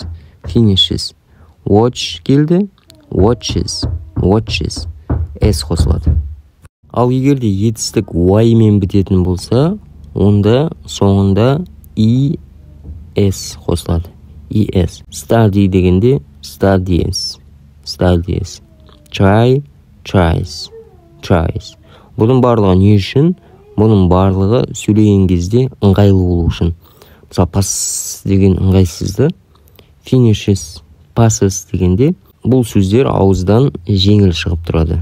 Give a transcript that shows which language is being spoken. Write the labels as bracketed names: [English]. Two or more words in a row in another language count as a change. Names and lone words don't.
[English] Finishes. Watch келді. Watches. [Kazakh] S қосылады. Ал егерде етістік y мен бітетін болса, онда соңында es қосылады. [English] Es. Study дегенде studies. Try, tries. [Kazakh] Бұның барлығы не үшін? Бұның барлығы сөйлеген кезде ыңғайлы болу үшін. Мысалы, пасс деген ыңғайсызды, [English] finishes, passes [Kazakh] дегенде бұл сөздер ауыздан жеңіл шығып тұрады.